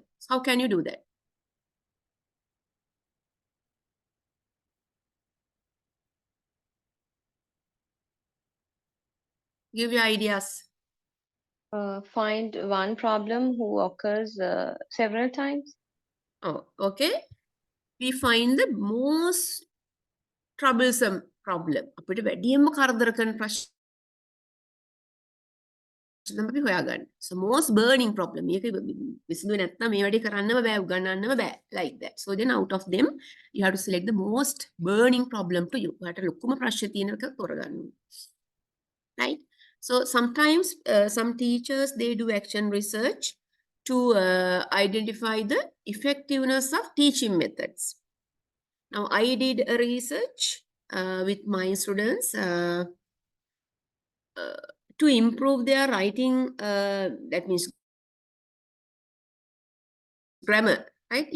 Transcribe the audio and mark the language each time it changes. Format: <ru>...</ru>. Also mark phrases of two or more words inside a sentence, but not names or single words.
<en>So how can you do that? Give your ideas. Find one problem who occurs several times. Oh, okay. We find the most troublesome problem.</en> <si>අපිට වැඩියෙන්ම කරදර කරන ප්‍රශ්න අපි හොයාගන්න.</si> <en>So most burning problem.</en> <si>මේක විසඳුවේ නැත්නම් මේ වැඩේ කරන්නම බෑ, උගන්නන්නම බෑ.</si> <en>Like that. So then out of them, you have to select the most burning problem to you.</en> <si>ඔයාට ලොකුම ප්‍රශ්නේ තියෙන එක තෝරගන්න ඕනේ.</si> <en>Right? So sometimes some teachers, they do action research to identify the effectiveness of teaching methods. Now, I did a research with my students to improve their writing, that means grammar, right?</en>